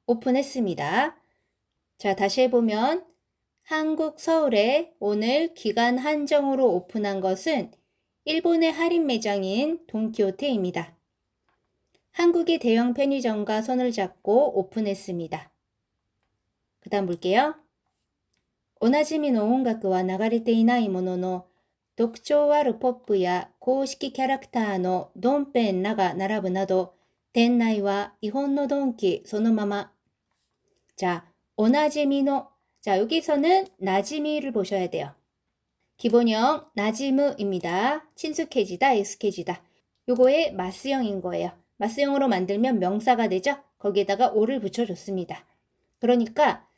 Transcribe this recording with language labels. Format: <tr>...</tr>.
<ko>오픈했습니다. 자, 다시 해보면 한국 서울에 오늘 기간 한정으로 오픈한 것은 일본의 할인 매장인 돈키호테입니다. 한국의 대형 편의점과 손을 잡고 오픈했습니다. 그 다음 볼게요.</ko> <ja>おなじみの音楽は流れていないものの特徴あるポップや公式キャラクターのドンペンらが並ぶなど店内は日本のドンキそのまま.</ja> <ko>자,</ko> <ja>おなじみの.</ja> <ko>자, 여기서는 나지미를 보셔야 돼요. 기본형 나지무입니다. 친숙해지다, 익숙해지다. 요거의 마스형인 거예요. 마스형으로 만들면 명사가 되죠? 거기에다가 오를 붙여줬습니다. 그러니까</ko>